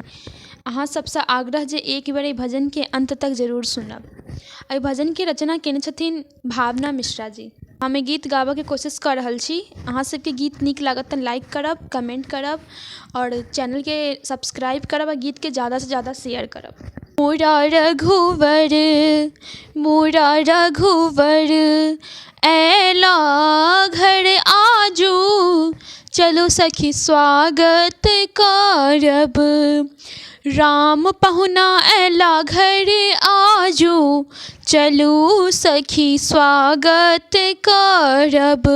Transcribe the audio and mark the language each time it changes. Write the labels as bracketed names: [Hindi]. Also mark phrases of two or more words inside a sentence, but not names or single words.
[Maithili] अहाँ सबसँ आग्रह जे एक बेर एहि भजनके अंत तक जरूर सुनब। एहि भजनके रचना केने छथिन भावना मिश्रा जी। हम ई गीत गाबऽके कोशिश कऽ रहल छी। अहाँ सबके गीत नीक लागत तऽ लाइक करब, कमेंट करब और चैनलके सब्सक्राइब करब आ गीतके ज़्यादासँ ज़्यादा शेयर करब। मोरा रघुवर ऐला घर आजू, चलो सखी स्वागत करब। राम पहुना ऐला घर आजू, चलू सखी स्वागत करब।